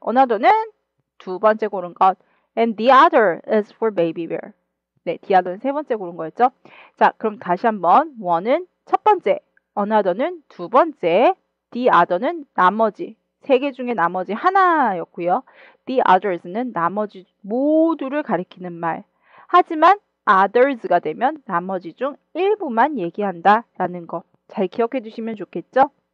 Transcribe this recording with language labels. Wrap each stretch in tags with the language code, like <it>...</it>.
<ko>another는 두 번째 고른 것.</ko> <en>And the other is for Baby Bear.</en> <ko>네, the other는 세 번째 고른 거였죠. 자, 그럼 다시 한번 one은 첫 번째, another는 두 번째, the other는 나머지. 세 개 중에 나머지 하나였고요. The others는 나머지 모두를 가리키는 말. 하지만 others가 되면 나머지 중 일부만 얘기한다라는 거 잘 기억해 두시면 좋겠죠?</ko>